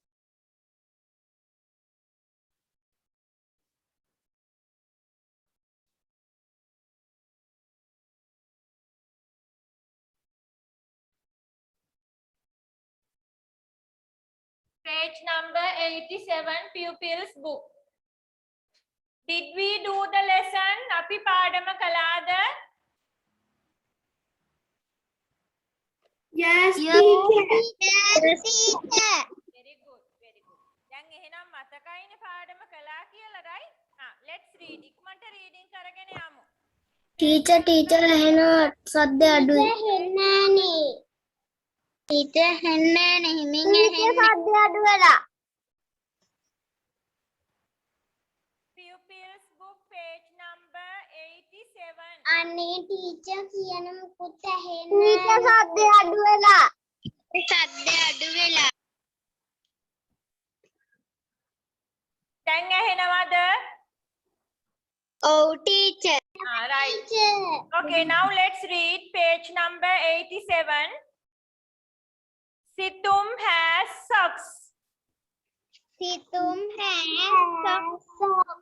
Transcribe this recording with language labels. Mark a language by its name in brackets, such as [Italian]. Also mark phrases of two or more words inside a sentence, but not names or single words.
[English] Page number 87, pupils book. Did we do the lesson? [Sinhala] අපි පාඩම කළාද? [English] Yes, teacher. Yes, teacher. Very good, very good. [Sinhala] දැන් එහෙනම් මතකයිනේ පාඩම කළා කියලා, [English] right? Let's read. ඉක්මනට reading කරගෙන යමු. [Sinhala] Teacher එහෙන සද්ද අඩුයි. හෙන්නෑනේ. teacher හෙන්නෑනේ. හිමින් ඇහෙන්නේ. සද්ද අඩු වෙලා. [English] Pupils book, page number 87. [Sinhala] අනේ teacher කියන මුකුත් ඇහෙන්නේ නැහැ. teacher සද්ද අඩු වෙලා. සද්ද අඩු වෙලා. දැන් ඇහෙනවද? [English] Oh, teacher. Right. Teacher. Okay, now let's read page number 87. Situm has socks. Situm has socks.